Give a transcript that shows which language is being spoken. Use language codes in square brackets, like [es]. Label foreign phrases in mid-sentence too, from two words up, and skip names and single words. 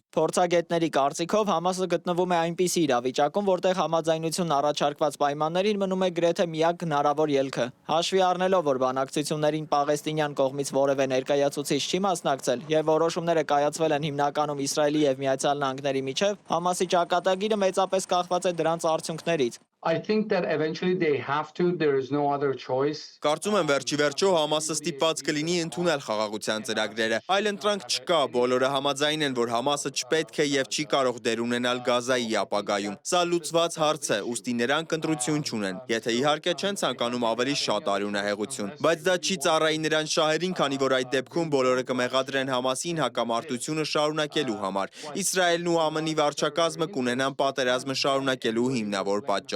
[hy] Փորձագետների կարծիքով Համասը գտնվում է այնպիսի իրավիճակում, որտեղ համաձայնությունն առաջարկված պայմաններին մնում է գրեթե միակ հնարավոր ելքը։ Հաշվի առնելով, որ բանակցություններին Պաղեստինյան կողմից որևէ ներկայացուցիչ չի մասնակցել եւ որոշումները կայացվել են հիմնականում Իսրայելի եւ Միացյալ Նահանգների միջև, Համասի ճակատագիրը մեծապես կախված է դրանց արդյունքներից։ [en] I think that eventually they have to, there is no other choice. [hy] Կարծում եմ վերջիվերջո Համասը ստիպված կլինի ընդունել խաղաղության ծրագրերը։ Այլ ընտրանք չկա, բոլորը համաձայն են, որ Համասը չպետք է եւ չի կարող դեր ունենալ Գազայի ապագայում։ Սա լուծված հարց է, ուստի նրանք ընտրություն չունեն։ Եթե իհարկե չեն ցանկանում ավելի շատ արյունահեղություն, բայց դա չի ծառայի նրանց շահերին, քանի որ այդ դեպքում բոլորը կմեղադրեն Համասին հակամարտությունը շարունակելու համար։ Իսրայելն ու ԱՄՆ-ի վարչակազմը կունենան պատերազմը շարունակելու հիմնավոր պատճառ։